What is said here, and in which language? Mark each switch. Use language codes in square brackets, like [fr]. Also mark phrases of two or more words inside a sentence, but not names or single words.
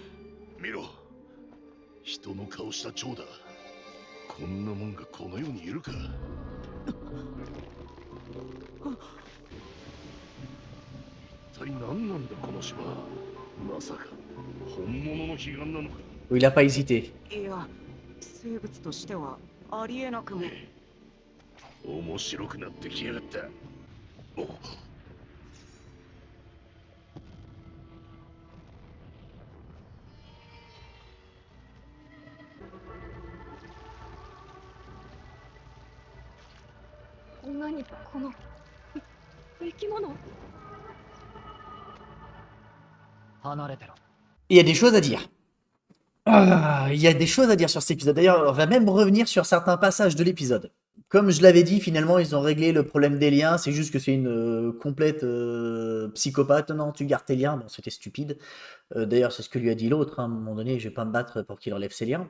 [ja] 見ろ、人の顔した蝶だ。こんなもんがこの世にいるか。一体何なんだこの島。まさか本物の彼岸なのか。 [fr] Il a pas hésité. [ja] いや、生物としてはありえなくも。面白くなってきやがった。お何この生き物。離れてろ。 [fr] Il y a des choses à dire. Ah, il y a des choses à dire sur cet épisode. D'ailleurs, on va même revenir sur certains passages de l'épisode. Comme je l'avais dit, finalement, ils ont réglé le problème des liens. C'est juste que c'est une complète psychopathe. Non, tu gardes tes liens. Bon, c'était stupide. D'ailleurs, c'est ce que lui a dit l'autre, hein. À un moment donné, je vais pas me battre pour qu'il enlève ses liens.